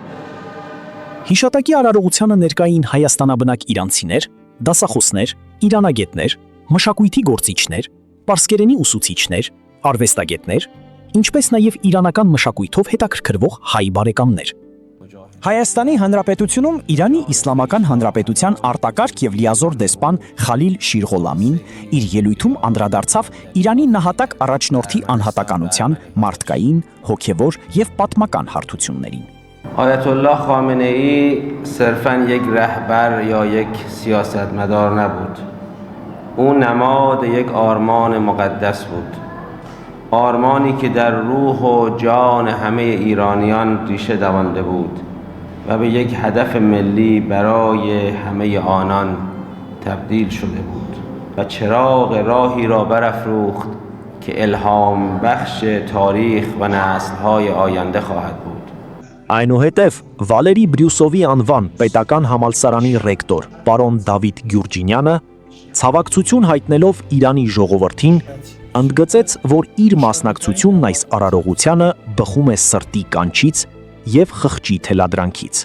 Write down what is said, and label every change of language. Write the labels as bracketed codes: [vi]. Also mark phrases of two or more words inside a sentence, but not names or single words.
[hy] Հիշատակի արարողությանը ներկային հայաստանաբնակ իրանցիներ, դասախոսներ, իրանագետներ, մշակույթի գործիչներ, պարսկերենի ուսուցիչներ, արվեստագետներ, ինչպես նաև իրանական մշակույթով հետաքրքրվող հայ բարեկամներ։ Հայաստանի Հանրապետությունում Իրանի Իսլամական Հանրապետության արտակարգ եւ լիազոր դեսպան Խալիլ Շիրղոլամին իր ելույթում անդրադարձավ Իրանի նահատակ առաջնորդի անհատականության, մարդկային, հոգևոր եւ պատմական հարթություններին։ [fa] آیت الله خامنه‌ای صرفاً یک رهبر یا یک سیاستمدار نبود. او نماد یک آرمان مقدس بود. آرمانی که در روح و جان همه ایرانیان ریشه دوانده بود و به یک هدف ملی برای همه آنان تبدیل شده بود و چراغ راهی را برافروخت که الهام بخش تاریخ و نسل‌های آینده خواهد بود. [hy] Այնուհետև Վալերի Բրյուսովի անվան պետական համալսարանի ռեկտոր պարոն Դավիթ Գյուրջինյանը ցավակցություն հայտնելով Իրանի ժողովրդին ընդգծեց, որ իր մասնակցությունն այս արարողությանը բխում է սրտի կանչից եւ խղճի թելադրանքից։